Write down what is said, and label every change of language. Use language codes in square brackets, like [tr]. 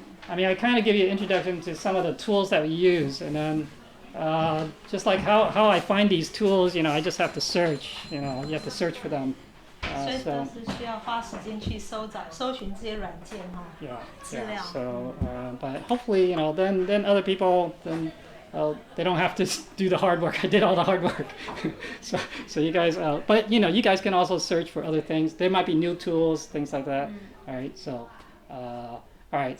[en] I mean, I kind of give you an introduction to some of the tools that we use, and then just like how I find these tools, I just have to search. You have to search for them. [zh] 所以都是需要花时间去搜寻这些软件哈。资料。 [en] So, but hopefully, then other people they don't have to do the hard work. I did all the hard work. so you guys, but you guys can also search for other things. There might be new tools, things like that. All right. So, all right.